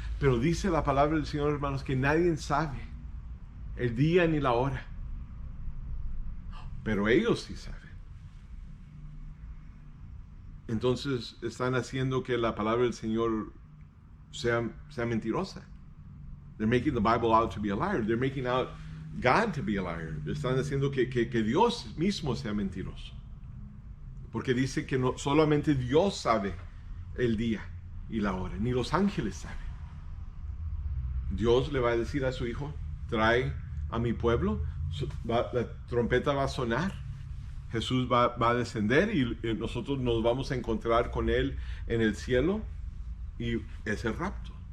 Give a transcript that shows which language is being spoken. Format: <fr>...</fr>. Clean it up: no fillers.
<es>Pero dice la palabra del Señor, hermanos, que nadie sabe el día ni la hora. Pero ellos sí saben. Entonces están haciendo que la palabra del Señor sea mentirosa.</es> <en>They're making the Bible out to be a liar. They're making out God to be a liar.</en> <es>Están haciendo que Dios mismo sea mentiroso. Porque dice que no, solamente Dios sabe el día y la hora, ni los ángeles saben. Dios le va a decir a su hijo, trae a mi pueblo, la trompeta va a sonar, Jesús va a descender y nosotros nos vamos a encontrar con Él en el cielo y es el rapto.</es>